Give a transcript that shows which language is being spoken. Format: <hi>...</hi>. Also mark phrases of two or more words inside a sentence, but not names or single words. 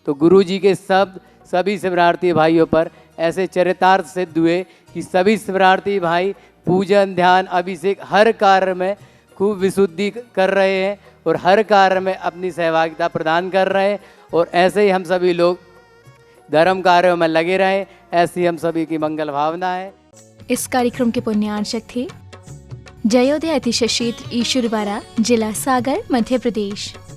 <hi>तो गुरुजी के शब्द सभी शिवरार्थी भाइयों पर ऐसे चरितार्थ सिद्ध हुए कि सभी शिवरार्थी भाई पूजन, ध्यान, अभिषेक हर कार्य में खूब विशुद्धि कर रहे हैं और हर कार्य में अपनी सहभागिता प्रदान कर रहे हैं, और ऐसे ही हम सभी लोग धर्म कार्यों में लगे रहें, ऐसी हम सभी की मंगल भावना है। इस कार्यक्रम के पुण्यार्चक थे जयोदय अतिशय क्षेत्र ईश्वरबारा, जिला सागर, मध्य प्रदेश।</hi>